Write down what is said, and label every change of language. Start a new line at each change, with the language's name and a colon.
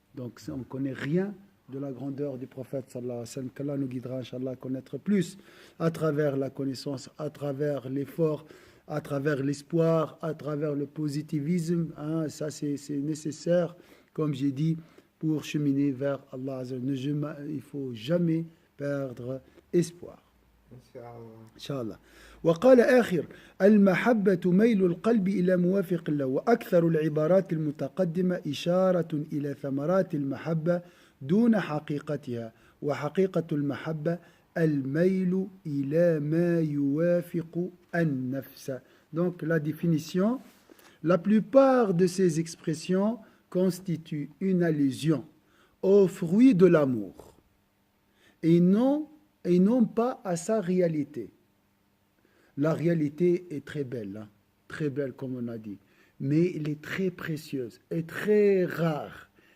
French: Donc, on ne connaît rien de la grandeur du prophète, qu'Allah nous guidera, Inch'Allah, à connaître plus à travers la connaissance, à travers l'effort, à travers l'espoir, à travers le positivisme. Hein, ça, c'est nécessaire, comme j'ai dit, pour cheminer vers Allah. Il ne faut jamais perdre espoir. Inch'Allah.
Arabic: وقال آخر المحبة ميل القلب إلى موافق الله وأكثر العبارات المتقدمة إشارة إلى ثمرات المحبة دون حقيقتها وحقيقة المحبة الميل إلى ما يوافق النفس.
French: Donc la définition, la plupart de ces expressions constituent une allusion au fruit de l'amour et non pas à sa réalité. La réalité est très belle comme on a dit, mais elle est très précieuse et très rare.